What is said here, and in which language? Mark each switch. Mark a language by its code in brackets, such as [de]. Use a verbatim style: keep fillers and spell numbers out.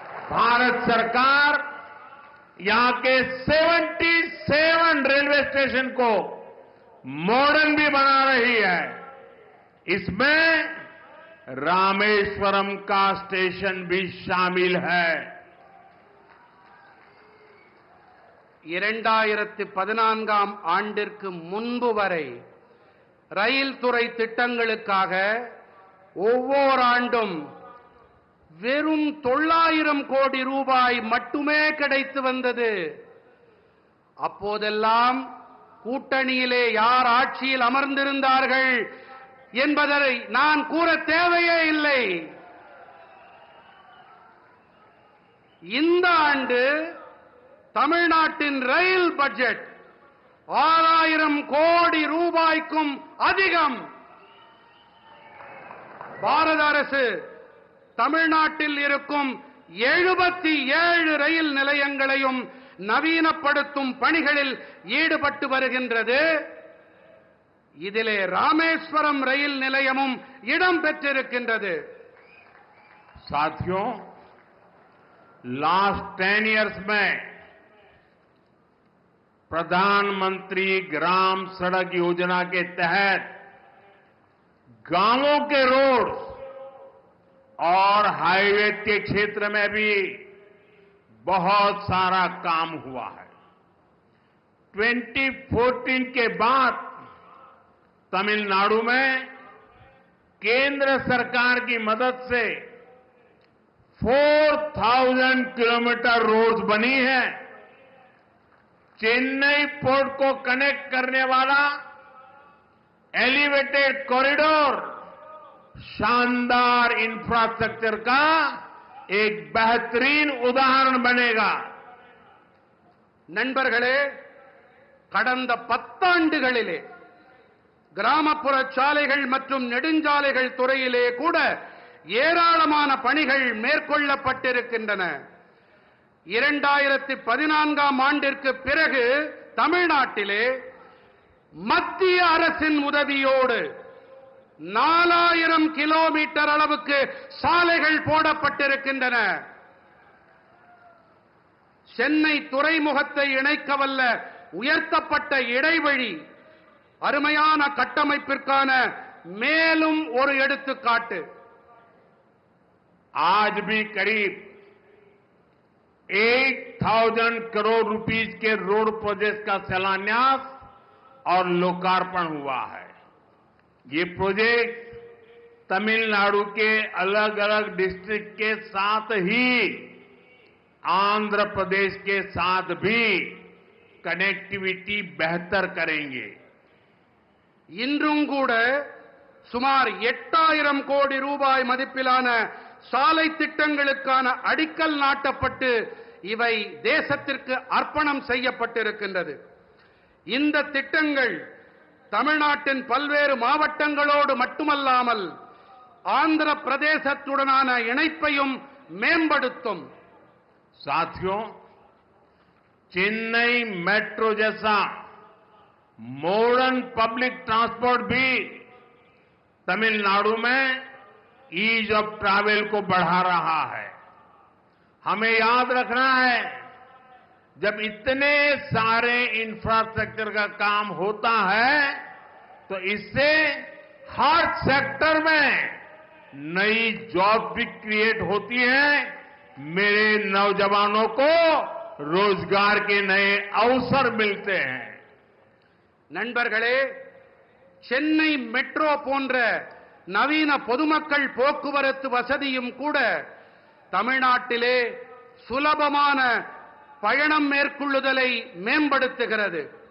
[hi] भारत सरकार यहां के सतहत्तर रेलवे स्टेशन को मॉडर्न भी बना रही है. इसमें रामेश्वरम का स्टेशन भी शामिल है. [ta] இரண்டாயிரத்து பதினான்காம் ஆண்டிற்கு முன்பு வரை ரயில் துறை திட்டங்களுக்காக ஒவ்வொரு ஆண்டும் வெறும் தொள்ளாயிரம் கோடி ரூபாய் மட்டுமே கிடைத்து வந்தது. அப்போதெல்லாம் கூட்டணியிலே யார் ஆட்சியில் அமர்ந்திருந்தார்கள் என்பதை நான் கூற தேவையே இல்லை. இந்த ஆண்டு தமிழ்நாட்டின் ரயில் பட்ஜெட் ஆறாயிரம் கோடி ரூபாய்க்கும் அதிகம். பாரத அரசு தமிழ்நாட்டில் இருக்கும் எழுபத்தி ஏழு ரயில் நிலையங்களையும் நவீனப்படுத்தும் பணிகளில் ஈடுபட்டு வருகின்றது. இதிலே ராமேஸ்வரம் ரயில் நிலையமும் இடம்பெற்றிருக்கின்றது. [hi] साथियों, [en] last ten years [hi] में प्रधानमंत्री ग्राम सड़क योजना के तहत गांवों के रोड और हाईवे के क्षेत्र में भी बहुत सारा काम हुआ है। दो हज़ार चौदह के बाद तमिलनाडु में केंद्र सरकार की मदद से चार हज़ार किलोमीटर रोड्स बनी है। चेन्नई पोर्ट को कनेक्ट करने वाला एलिवेटेड कॉरिडोर शानदार इंफ्रास्ट्रक्चर का एक बेहतरीन उदाहरण बनेगा। [ta] நண்பர்களே, கடந்த பத்தாண்டுகளிலே கிராமப்புற சாலைகள் மற்றும் நெடுஞ்சாலைகள் துறையிலே கூட ஏராளமான பணிகள் மேற்கொள்ளப்பட்டிருக்கின்றன. இரண்டாயிரத்தி பதினான்காம் ஆண்டிற்கு பிறகு தமிழ்நாட்டிலே மத்திய அரசின் உதவியோடு நாலாயிரம் கிலோமீட்டர் அளவுக்கு சாலைகள் போடப்பட்டிருக்கின்றன. சென்னை துறைமுகத்தை இணைக்கவல்ல உயர்த்தப்பட்ட இடைவழி அருமையான கட்டமைப்பிற்கான மேலும் ஒரு எடுத்துக்காட்டு. [hi] आज भी करीब एक हज़ार करोड़ रुपीस के रोड प्रोजेक्ट का शिलान्यास और लोकार्पण हुआ है। ये प्रोजेक्ट तमिलनाडु के अलग अलग डिस्ट्रिक्ट के साथ ही आंध्र प्रदेश के साथ भी कनेक्टिविटी बेहतर करेंगे। [ta] இன்றும் கூட சுமார் எட்டாயிரம் கோடி ரூபாய் மதிப்பிலான சாலை திட்டங்களுக்கான அடிக்கல் நாட்டப்பட்டு இவை தேசத்திற்கு அர்ப்பணம் செய்யப்பட்டிருக்கின்றது. இந்த திட்டங்கள் தமிழ்நாட்டின் பல்வேறு மாவட்டங்களோடு மட்டுமல்லாமல் ஆந்திர பிரதேசத்துடனான இணைப்பையும் மேம்படுத்தும். [hi] साथियों, चेन्नई मेट्रो जैसा मॉडर्न पब्लिक ट्रांसपोर्ट भी तमिलनाडु में [en] ease of travel [hi] को बढ़ा रहा है। हमें याद रखना है, जब इतने सारे इंफ्रास्ट्रक्चर का काम होता है तो इससे हर सेक्टर में नई जॉब भी क्रिएट होती है, मेरे नौजवानों को रोजगार के नए अवसर मिलते हैं। [ta] நண்பர்களே, சென்னை மெட்ரோ போன்ற நவீன பொதுமக்கள் போக்குவரத்து வசதியும் கூட தமிழ்நாட்டிலே சுலபமான பயணம் மேற்கொள்ளுதலை மேம்படுத்துகிறது.